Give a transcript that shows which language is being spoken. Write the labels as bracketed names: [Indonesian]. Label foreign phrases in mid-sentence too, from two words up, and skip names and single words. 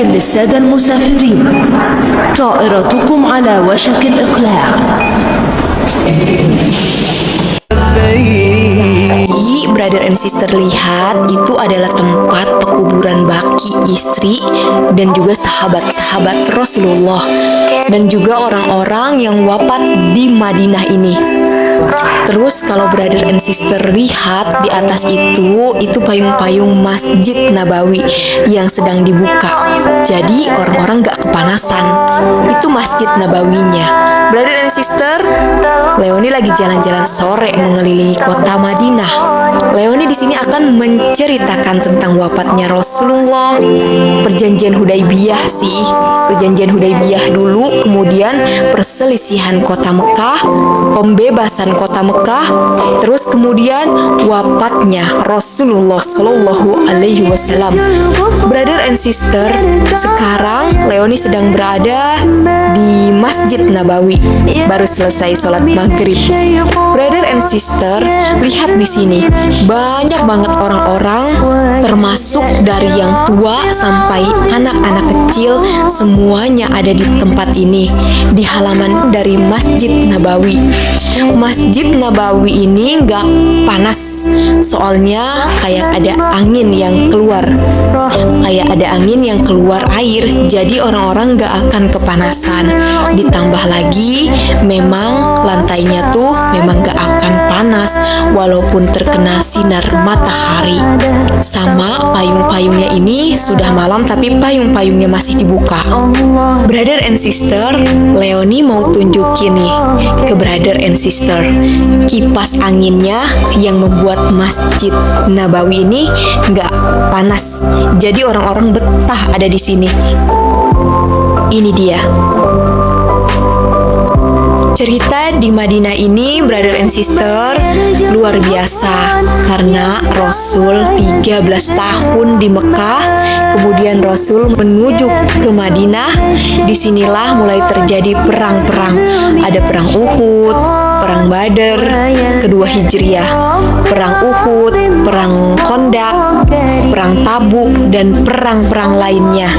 [Arabic] السادة المسافرين، طائرتكم على وشك الإقلاع. [English] Brother and sister, [Indonesian] lihat, itu adalah tempat pekuburan baki istri dan juga sahabat-sahabat Rasulullah dan juga orang-orang yang wafat di Madinah ini. Terus kalau [English] brother and sister [Indonesian] lihat di atas itu payung-payung Masjid Nabawi yang sedang dibuka. Jadi orang-orang gak kepanasan. Itu Masjid Nabawinya. [English] Brother and sister, [Indonesian] Leoni lagi jalan-jalan sore mengelilingi kota Madinah. Leoni di sini akan menceritakan tentang wafatnya Rasulullah, perjanjian Hudaybiyah sih. Perjanjian Hudaybiyah dulu, kemudian perselisihan kota Mekah, pembebasan kota Mekah, terus kemudian wafatnya Rasulullah [Arabic] صلى الله عليه وسلم. [English] Brother and sister, [Indonesian] sekarang Leoni sedang berada di Masjid Nabawi, baru selesai sholat maghrib. [English] Brother and sister, [Indonesian] lihat di sini banyak banget orang-orang, termasuk dari yang tua sampai anak-anak kecil, semuanya ada di tempat ini, di halaman dari Masjid Nabawi. Masjid Nabawi ini nggak panas, soalnya kayak ada angin yang keluar, air, jadi orang-orang nggak akan kepanasan. Ditambah lagi, memang lantainya tuh memang nggak akan panas, walaupun terkena sinar matahari. Sama payung-payungnya ini sudah malam, tapi payung-payungnya masih dibuka. [English] Brother and sister, [Indonesian] Leoni mau tunjukin nih ke [English] brother and sister [Indonesian] kipas anginnya yang membuat Masjid Nabawi ini nggak panas. Jadi orang-orang betah ada di sini. Ini dia. Cerita di Madinah ini, [English] brother and sister, [Indonesian] luar biasa karena Rasul 13 tahun di Mekah, kemudian Rasul menuju ke Madinah. Disinilah mulai terjadi perang-perang. Ada perang Uhud, perang Badar, kedua Hijriah, perang Uhud, perang Kondak, perang Tabuk, dan perang-perang lainnya.